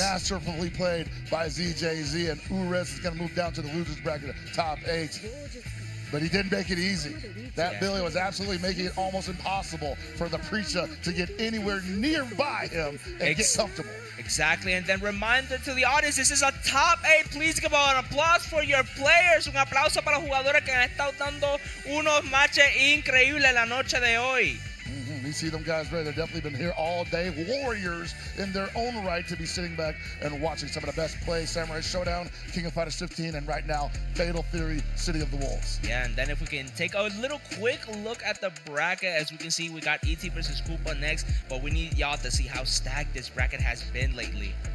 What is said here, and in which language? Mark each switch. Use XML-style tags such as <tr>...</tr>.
<en>Masterfully played by ZJZ, and Urez is going to move down to the losers bracket, top 8. but he didn't make it easy. That Billy was absolutely making it almost impossible for the Preacher to get anywhere nearby him and get comfortable. Exactly, and then reminder to the audience, this is a top 8. Please give an applause for your players.</en> <es>Un aplauso para los jugadores que han estado dando unos matches increíbles la noche de hoy.</es> <en>You see them guys ready. They've definitely been here all day. Warriors in their own right to be sitting back and watching some of the best plays. Samurai Showdown, King of Fighters 15, and right now, Fatal Fury, City of the Wolves. Yeah, and then if we can take a little quick look at the bracket, as we can see, we got ET versus Koopa next, but we need y'all to see how stacked this bracket has been lately.</en>